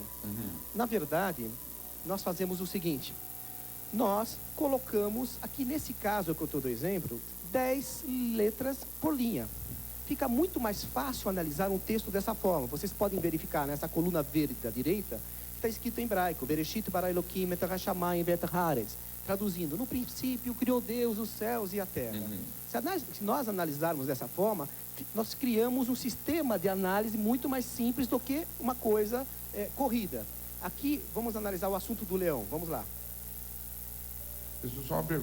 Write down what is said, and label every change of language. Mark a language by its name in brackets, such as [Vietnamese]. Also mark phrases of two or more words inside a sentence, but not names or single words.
[Portuguese] Na verdade, nós fazemos o seguinte: nós colocamos, aqui nesse caso que eu estou do exemplo, 10 letras por linha. Fica muito mais fácil analisar um texto dessa forma. Vocês podem verificar nessa coluna verde da direita, que está escrito em hebraico, [Hebrew] בראשית ברא אלהים את השמים ואת הארץ. [Portuguese] traduzindo, no princípio criou Deus os céus e a terra. Se nós analisarmos dessa forma, nós criamos um sistema de análise muito mais simples do que uma coisa corrida. Aqui, vamos analisar o assunto do leão. Vamos lá. Isso é só uma pergunta.